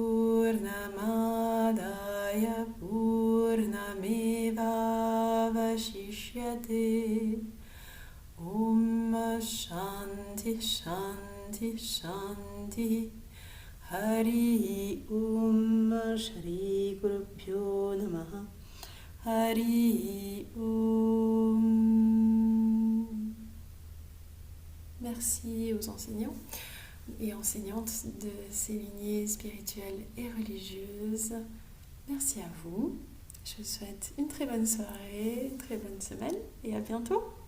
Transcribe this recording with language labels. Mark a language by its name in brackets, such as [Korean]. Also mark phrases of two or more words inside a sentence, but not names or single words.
[Sanskrit] पूर्णमादाय पूर्णमेव अवशिष्यते ॐ शान्तिः शान्तिः शान्तिः हरिः ॐ श्री गुरुभ्यो नमः हरिः ॐ. [French] Merci aux enseignants et enseignantes de ces lignées spirituelles et religieuses. Merci à vous. Je vous souhaite une très bonne soirée, une très bonne semaine et à bientôt.